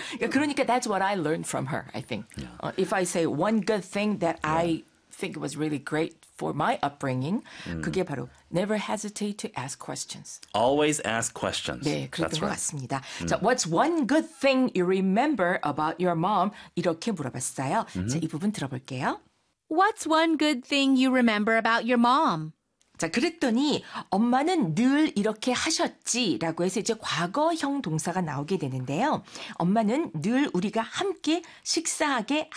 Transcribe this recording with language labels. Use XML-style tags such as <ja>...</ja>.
<ko>그러니까</ko> <en>that's what I learned from her, I think. If I say one good thing that I think was really great for my upbringing,</en> <ko>그게 바로</ko> <en>never hesitate to ask questions. Always ask questions.</en> <ko>네, 그랬던</ko> <en>That's</en> <ko>것</ko> <en>right.</en> <ko>같습니다.</ko> <en>자, what's one good thing you remember about your mom?</en> <ko>이렇게 물어봤어요. 자, 이 부분 들어볼게요.</ko> <en>What's one good thing you remember about your mom?</en> <ko>자, 그랬더니 엄마는 늘 이렇게 하셨지라고 해서 이제 과거형 동사가 나오게 되는데요. 엄마는 늘 우리가 함께 식사하게 하셨지.</ko>